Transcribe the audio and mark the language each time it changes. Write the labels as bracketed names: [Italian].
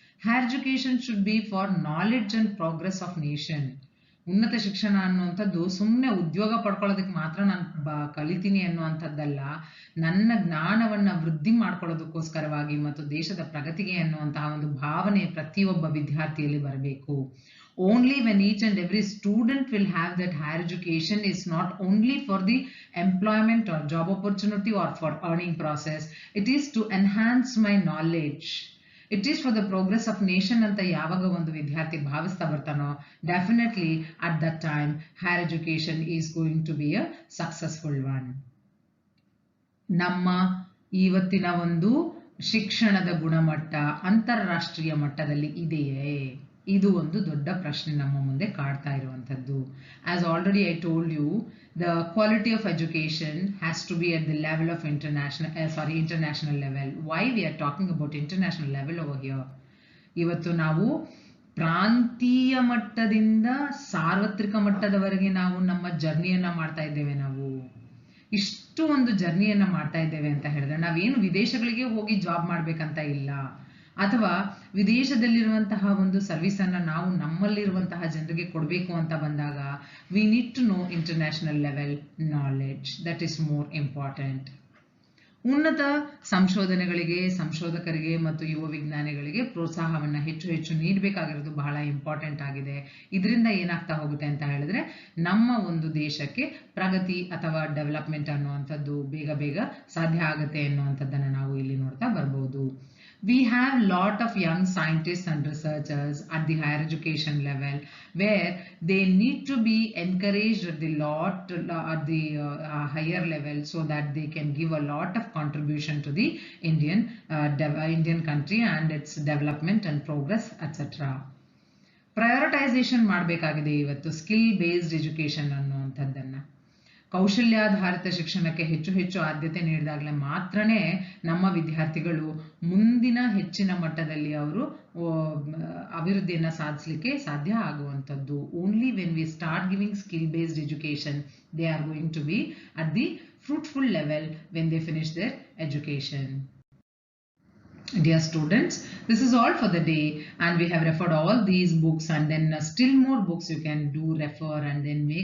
[English] Higher education should be for knowledge and progress of nation. [Kannada] ಉನ್ನತ ಶಿಕ್ಷಣ ಅನ್ನುವಂಥದ್ದು ಸುಮ್ಮನೆ ಉದ್ಯೋಗ ಪಡ್ಕೊಳ್ಳೋದಕ್ಕೆ ಮಾತ್ರ ನಾನು ಕಲಿತೀನಿ ಅನ್ನುವಂಥದ್ದಲ್ಲ, ನನ್ನ ಜ್ಞಾನವನ್ನು ವೃದ್ಧಿ ಮಾಡ್ಕೊಳ್ಳೋದಕ್ಕೋಸ್ಕರವಾಗಿ ಮತ್ತು ದೇಶದ ಪ್ರಗತಿಗೆ ಅನ್ನುವಂತಹ ಒಂದು ಭಾವನೆ ಪ್ರತಿಯೊಬ್ಬ ವಿದ್ಯಾರ್ಥಿಯಲ್ಲಿ ಬರಬೇಕು. [English] Only when each and every student will have that higher education is not only for the employment or job opportunity or for earning process, it is to enhance my knowledge. It is for the progress of nation [Kannada] ಅಂತ ಯಾವಾಗ ಒಂದು ವಿದ್ಯಾರ್ಥಿ ಭಾವಿಸ್ತಾ ಬರ್ತಾನೋ, [English] Definitely at that time higher education is going to be a successful one. [Kannada] ನಮ್ಮ ಇವತ್ತಿನ ಒಂದು ಶಿಕ್ಷಣದ ಗುಣಮಟ್ಟ ಅಂತಾರಾಷ್ಟ್ರೀಯ ಮಟ್ಟದಲ್ಲಿ ಇದೆಯೇ? ಇದು ಒಂದು ದೊಡ್ಡ ಪ್ರಶ್ನೆ ನಮ್ಮ ಮುಂದೆ ಕಾಡ್ತಾ ಇರುವಂಥದ್ದು. [English] As already I told you, the quality of education has to be at the level of international level. Why we are talking about international level over here? [Kannada] ಇವತ್ತು ನಾವು ಪ್ರಾಂತೀಯ ಮಟ್ಟದಿಂದ ಸಾರ್ವತ್ರಿಕ ಮಟ್ಟದವರೆಗೆ ನಾವು ನಮ್ಮ ಜರ್ನಿಯನ್ನ ಮಾಡ್ತಾ ಇದ್ದೇವೆ. ನಾವು ಇಷ್ಟು ಒಂದು ಜರ್ನಿಯನ್ನ ಮಾಡ್ತಾ ಇದ್ದೇವೆ ಅಂತ ಹೇಳಿದ್ರೆ ನಾವೇನು ವಿದೇಶಗಳಿಗೆ ಹೋಗಿ ಜಾಬ್ ಮಾಡ್ಬೇಕಂತ ಇಲ್ಲ, ಅಥವಾ ವಿದೇಶದಲ್ಲಿರುವಂತಹ ಒಂದು ಸರ್ವಿಸ್ ಅನ್ನ ನಾವು ನಮ್ಮಲ್ಲಿರುವಂತಹ ಜನರಿಗೆ ಕೊಡಬೇಕು ಅಂತ ಬಂದಾಗ [English] We need to know international level knowledge. That is more important. [Kannada] ಉನ್ನತ ಸಂಶೋಧನೆಗಳಿಗೆ, ಸಂಶೋಧಕರಿಗೆ ಮತ್ತು ಯುವ ವಿಜ್ಞಾನಿಗಳಿಗೆ ಪ್ರೋತ್ಸಾಹವನ್ನು ಹೆಚ್ಚು ಹೆಚ್ಚು ನೀಡಬೇಕಾಗಿರೋದು ಬಹಳ ಇಂಪಾರ್ಟೆಂಟ್ ಆಗಿದೆ. ಇದರಿಂದ ಏನಾಗ್ತಾ ಹೋಗುತ್ತೆ ಅಂತ ಹೇಳಿದ್ರೆ ನಮ್ಮ ಒಂದು ದೇಶಕ್ಕೆ ಪ್ರಗತಿ ಅಥವಾ ಡೆವಲಪ್ಮೆಂಟ್ ಅನ್ನುವಂಥದ್ದು ಬೇಗ ಬೇಗ ಸಾಧ್ಯ ಆಗುತ್ತೆ ಅನ್ನುವಂಥದ್ದನ್ನು ನಾವು ಇಲ್ಲಿ ನೋಡ್ತಾ ಬರ್ಬೋದು. [English] We have lot of young scientists and researchers at the higher education level where they need to be encouraged at the higher level so that they can give a lot of contribution to the Indian country and its development and progress, etc. [Kannada] Prioritization ಮಾಡಬೇಕಾಗಿದೆ ಇವತ್ತು skill based education ಅನ್ನುವಂಥದ್ದನ್ನ. ಕೌಶಲ್ಯಾಧಾರಿತ ಶಿಕ್ಷಣಕ್ಕೆ ಹೆಚ್ಚು ಹೆಚ್ಚು ಆದ್ಯತೆ ನೀಡಿದಾಗಲೇ ಮಾತ್ರನೇ ನಮ್ಮ ವಿದ್ಯಾರ್ಥಿಗಳು ಮುಂದಿನ ಹೆಚ್ಚಿನ ಮಟ್ಟದಲ್ಲಿ ಅವರು ಅಭಿವೃದ್ಧಿಯನ್ನು ಸಾಧಿಸಲಿಕ್ಕೆ ಸಾಧ್ಯ ಆಗುವಂಥದ್ದು. [English] Only when we start giving skill based education they are going to be at the fruitful level when they finish their education. Dear students, this is all for the day, and we have referred all these books, and then still more books you can do refer and then make